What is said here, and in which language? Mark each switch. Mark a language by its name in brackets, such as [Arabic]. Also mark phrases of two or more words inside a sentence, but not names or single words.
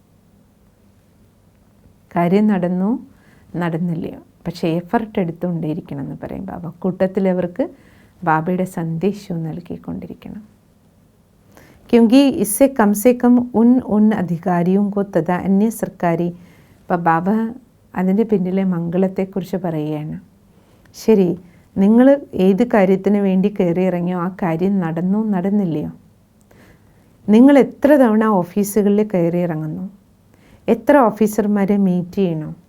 [Malayalam] കാര്യം നടന്നില്ലയോ, പക്ഷേ എഫർട്ട് എടുത്തുകൊണ്ടേയിരിക്കണം എന്ന് പറയും ബാബ. കൂട്ടത്തിൽ അവർക്ക് ബാബയുടെ സന്ദേശവും നൽകിക്കൊണ്ടിരിക്കണം. [Hindi] क्योंकि इससे कम से कम उन अधिकारियों को तथा अन्य सरकारी [Malayalam] ഇപ്പോൾ ബാബ അതിൻ്റെ പിന്നിലെ മംഗളത്തെക്കുറിച്ച് പറയുകയാണ്. ശരി, നിങ്ങൾ ഏത് കാര്യത്തിന് വേണ്ടി കയറി ഇറങ്ങിയോ ആ കാര്യം നടന്നില്ലയോ? നിങ്ങൾ എത്ര തവണ ഓഫീസുകളിൽ കയറി ഇറങ്ങുന്നു, എത്ര ഓഫീസർമാരെ മീറ്റ് ചെയ്യണോ?